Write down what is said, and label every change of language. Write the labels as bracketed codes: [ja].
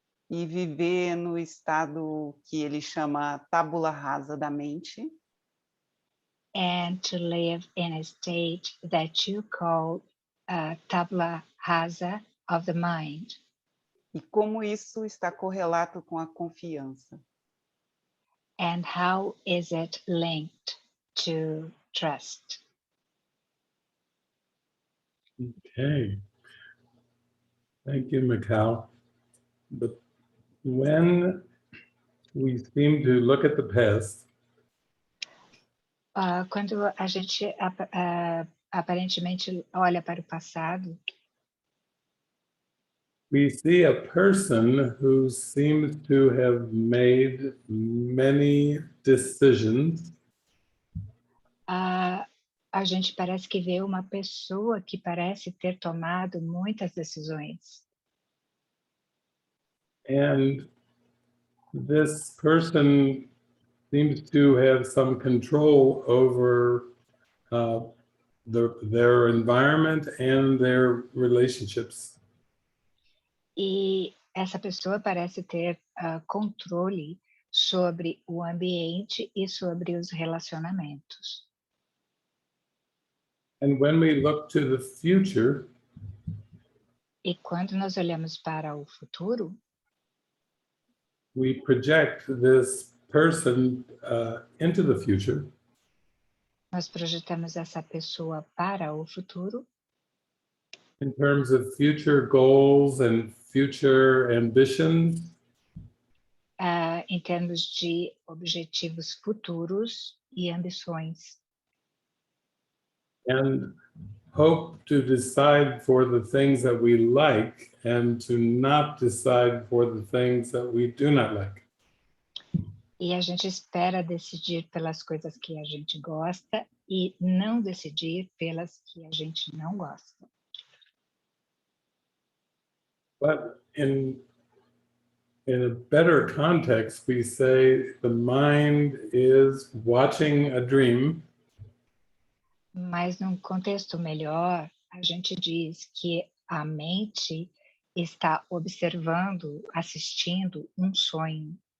[pt] e viver no estado que ele chama tábula rasa da mente, [en] and to live in a state that you call tabula rasa of the mind, [pt] e como isso está correlato com a confiança. [en] and how is it linked to trust? Okay. Thank you, Mikael. But when we seem to look at the past, [pt] Quando a gente aparentemente olha para o passado, [en] we see a person who seems to have made many decisions [pt] a gente parece que vê uma pessoa que parece ter tomado muitas decisões. [en] and this person seems to have some control over their environment and their relationships. [pt] E essa pessoa parece ter controle sobre o ambiente e sobre os relacionamentos. [en] And when we look to the future, [pt] E quando nós olhamos para o futuro, [en] we project this person into the future, [pt] nós projetamos essa pessoa para o futuro [en] in terms of future goals and future ambitions, [pt] em termos de objetivos futuros e ambições. [en] and hope to decide for the things that we like and to not decide for the things that we do not like. [pt] E a gente espera decidir pelas coisas que a gente gosta e não decidir pelas que a gente não gosta. [en] But in a better context, we say the mind is watching a dream, [pt] Mas num contexto melhor, a gente diz que a mente está observando, assistindo um sonho.